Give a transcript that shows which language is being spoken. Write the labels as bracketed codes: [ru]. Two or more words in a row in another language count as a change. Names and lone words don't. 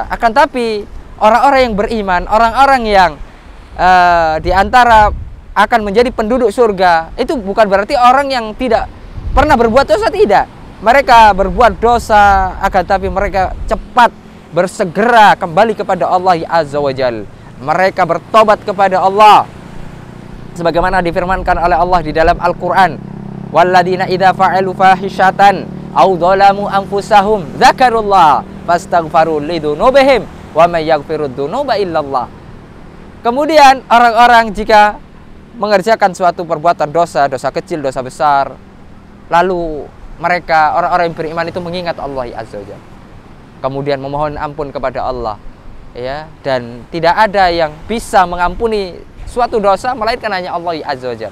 [id] Akan tapi orang-orang yang beriman, orang-orang yang di antara akan menjadi penduduk surga, itu bukan berarti orang yang tidak pernah berbuat dosa, tidak. Mereka berbuat dosa, akan tapi mereka cepat bersegera kembali kepada Allah [ar] عز وجل. [id] Mereka bertobat kepada Allah, sebagaimana difirmankan oleh Allah di dalam Al-Quran, [ar] والذين إذا فعلوا فاحشة أو ظلموا أنفسهم ذكروا الله فاستغفروا لذنوبهم ومن يغفر الذنوب إلا الله. [id] Kemudian orang-orang jika mengerjakan suatu perbuatan dosa, dosa kecil, dosa besar, lalu mereka, orang-orang yang beriman itu mengingat Allah [ar] عز وجل, [id] kemudian memohon ampun kepada Allah, ya, dan tidak ada yang bisa mengampuni suatu dosa melainkan hanya Allah [ar] عز وجل.